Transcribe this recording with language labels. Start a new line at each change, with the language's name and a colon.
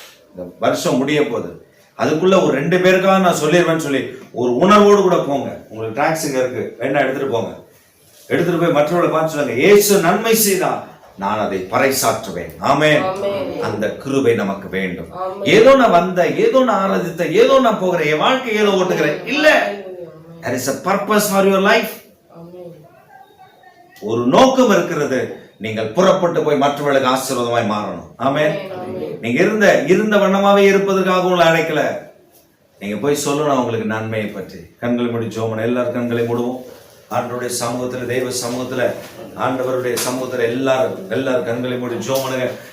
Tamil: இந்த வருஷம் முடிய போகுது, அதுக்குள்ள ஒரு 2 பேருக்காக நான் சொல்லிடுவேன்னு சொல்லி ஒரு உணர்வோடு கூட போங்க. உங்களுக்கு டாக்ஸ் இங்க இருக்கு, வேணா எடுத்துட்டு போங்க. எடுத்துட்டு போய் மற்றவர்களை பார்த்து சொல்லுங்க, இயேசு நன்மை செய்தா நான் அதை பறைசாற்றுவேன். ஆமென். அந்த கிருபை நமக்கு வேண்டும். ஏதோ நான் வந்த, ஏதோ நான் ஆராதித்த, ஏதோ நான் போகிறேன், என் வாழ்க்கை ஏதோ ஓட்டுகிறேன் இல்ல.
English: there is a purpose for your life.
Tamil: ஒரு நோக்கம் இருக்கிறது. நீங்கள் புறப்பட்டு போய் மற்றவர்களுக்கு ஆசீர்வாதமாய் மாறணும். ஆமென். நீங்க இருந்த வண்ணமாவே இருப்பதற்காக உங்களை அழைக்கல. நீங்க போய் சொல்லணும் அவங்களுக்கு நன்மையை பற்றி. கண்களை மூடி ஜெபம் பண்ண. எல்லாரும் கண்களை மூடுவோம். ஆண்டவருடைய சமூகத்துல, தெய்வ சமூகத்துல, ஆண்டவருடைய சமூகத்துல எல்லாரும் கண்களை மூடி ஜெபம் பண்ணுங்க.